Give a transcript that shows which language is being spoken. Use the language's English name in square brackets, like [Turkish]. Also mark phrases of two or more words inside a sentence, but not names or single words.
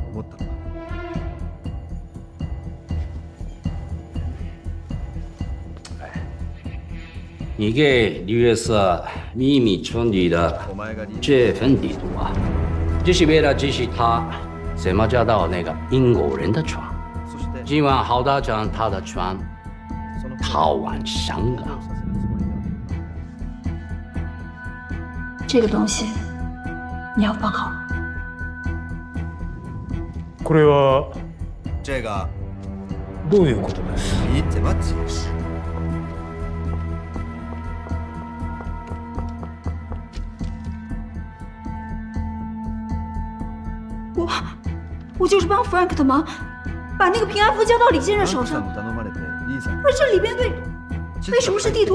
[Chinese] 你给李月色秘密传递的这份地图啊，就是为了指示他怎么找到那个英国人的船，今晚好打仗他的船逃往香港。这个东西你要放好。 [Japanese] これは [Chinese] 这个 [Japanese] どういうことです？ [Chinese] 你怎么解释？我就是帮 Frank 的忙，把那个平安符交到李先生手上。而这里边为什么是地图？